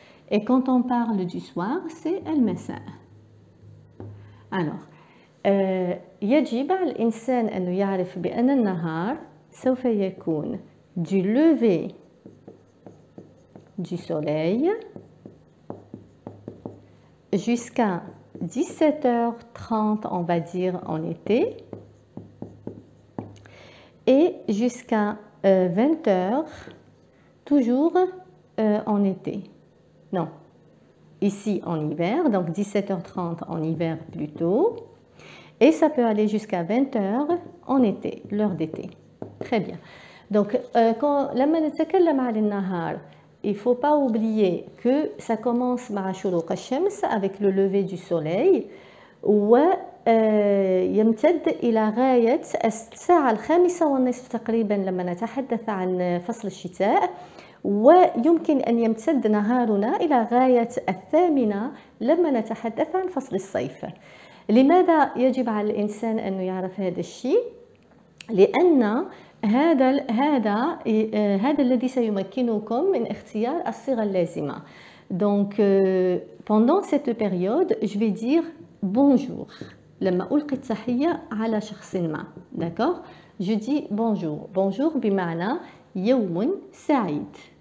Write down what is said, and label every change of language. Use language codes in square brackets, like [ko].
[fr] Et quand on parle du soir, c'est المساء. Alors, [ar] يجب على الإنسان أن يعرف بأن النهار سوف يكون [fr] du lever du soleil jusqu'à 17h30, on va dire en été, et jusqu'à 20h, toujours en été. Non, ici en hiver, donc 17h30 en hiver plutôt, et ça peut aller jusqu'à 20h en été, l'heure d'été. Très bien. [ar] Donc, لما نتكلم عن النهار, [fr] il ne faut pas oublier que ça commence [ar] مع شروق الشمس [fr] avec le lever du soleil [ar] ويمتد إلى غاية الساعة 5:30 تقريبا لما نتحدث عن فصل الشتاء، ويمكن أن يمتد نهارنا إلى غاية 8:00 لما نتحدث عن فصل الصيف. لماذا يجب على الإنسان أن يعرف هذا الشيء؟ لأن هذا الذي سيمكنكم من اختيار الصيغة اللازمة. [fr] Donc, pendant cette période, je vais dire bonjour. [ar] لما ألقي التحية على شخص ما. [fr] D'accord? Je dis bonjour. [ar] Bonjour بمعنى يوم سعيد.